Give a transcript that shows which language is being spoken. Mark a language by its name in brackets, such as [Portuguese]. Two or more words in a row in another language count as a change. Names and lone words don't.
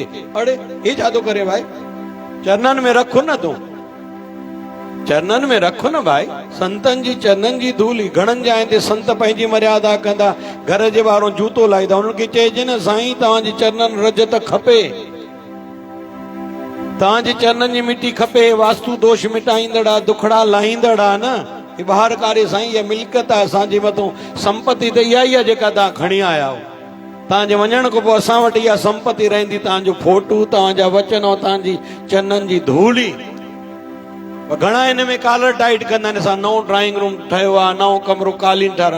[Sindhi] अड़े हे छा थो करे भाई चरणनि में रखो न तूं चरणनि में रखो न भाई। संतनि जी चरणनि जी धूल घणनि जा हिते संत पंहिंजी मर्यादा कंदा। घर जे ॿाहिरों जूतो लाहींदा उन्हनि खे चइजे न साईं तव्हांजी चरणनि रजत खपे तव्हांजे चरणनि जी मिटी खपे। वास्तु दोष मिटाईंदड़ आहे दुखड़ा लाहींदड़ आहे न। ही ॿाहिरि कारे साईं इहा मिल्कियत आहे असांजे मथां संपत्ति त इहा ई आहे जेका तव्हां खणी आया आहियो। तव्हांजे वञण खां पोइ असां वटि इहा संपत्ति रहंदी तव्हांजो फोटू तव्हांजा वचन ऐं तव्हांजी चरणनि जी धूल ई। घणा हिन में [English] collar tight [Sindhi] कंदा आहिनि असां नओं [English] drawing room [Sindhi] ठहियो आहे नओं कमरो कालीन ठाहियो।